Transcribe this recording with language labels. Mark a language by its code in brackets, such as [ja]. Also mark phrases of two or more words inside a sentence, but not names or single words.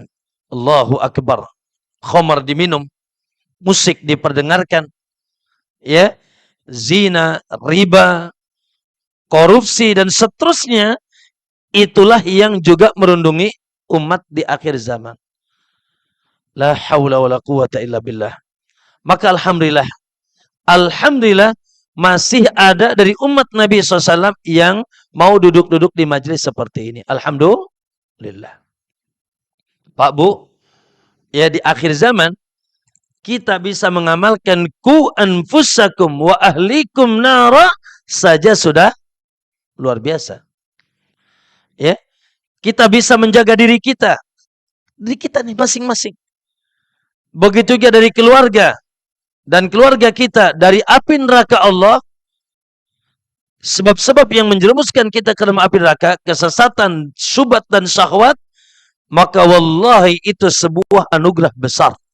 [ar] الله أكبر. [id] Khamar diminum, musik diperdengarkan, ya, zina, riba, korupsi dan seterusnya, itulah yang juga merundungi umat di akhir zaman. [ar] لا حول ولا قوة إلا بالله. [id] Maka alhamdulillah masih ada dari umat Nabi SAW yang mau duduk-duduk di majelis seperti ini. Alhamdulillah. Pak Bu, ya di akhir zaman kita bisa mengamalkan [ar] قوا أنفسكم وأهليكم نارا [id] saja sudah luar biasa. Ya, kita bisa menjaga diri kita nih masing-masing. Begitu juga dari keluarga dan keluarga kita dari api neraka Allah. Sebab-sebab yang menjerumuskan kita ke dalam api neraka, kesesatan, syubhat dan syahwat, maka wallahi itu sebuah anugerah besar.